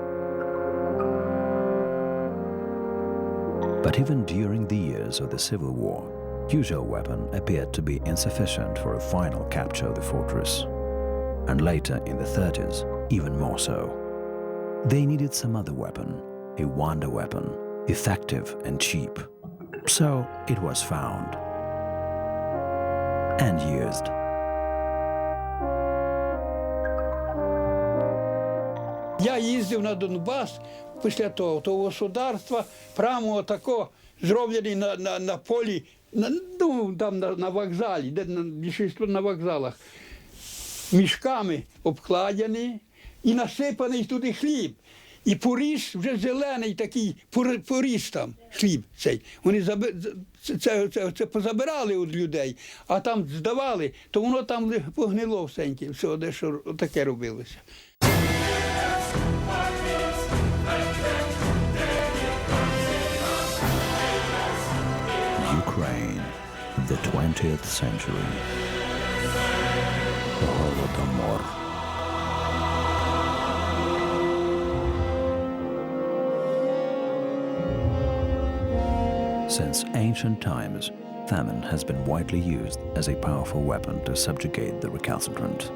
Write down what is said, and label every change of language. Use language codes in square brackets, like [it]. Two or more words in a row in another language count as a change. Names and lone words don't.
[en] But even during the years of the Civil War, usual weapon appeared to be insufficient for a final capture of the fortress. And later, in the 30s, even more so. They needed some other weapon, a wonder weapon, effective and cheap. So it was found and used. [uk] Я їздив на Донбас після того государства, прямо отако зроблені на полі, ну, там на вокзалі, де більшість на вокзалах, мішками обкладені і насипаний туди хліб. І поріс вже зелений такий, поріс там хліб цей. Вони це позабирали від людей, а там здавали, то воно там погнило всеньке, все, де що таке робилося. [en] Ukraine, the 20th century. Holodomor. Since ancient times, famine has been widely used as a powerful weapon to subjugate the recalcitrant.